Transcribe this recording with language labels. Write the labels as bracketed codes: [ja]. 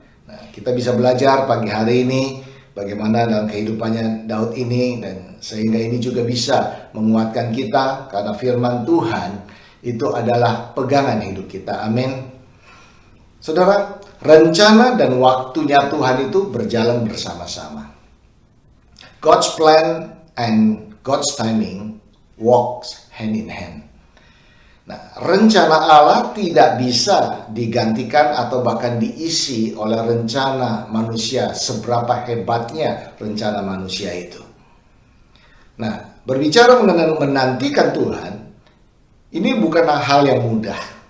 [id] Nah, kita bisa belajar pagi hari ini bagaimana dalam kehidupannya Daud ini, dan sehingga ini juga bisa menguatkan kita karena firman Tuhan itu adalah pegangan hidup kita. Amin. Saudara, rencana dan waktunya Tuhan itu berjalan bersama-sama. [en] God's plan and God's timing walks hand in hand. [id] Nah, rencana Allah tidak bisa digantikan atau bahkan diisi oleh rencana manusia, seberapa hebatnya rencana manusia itu. Nah, berbicara mengenai menantikan Tuhan, ini bukanlah hal yang mudah.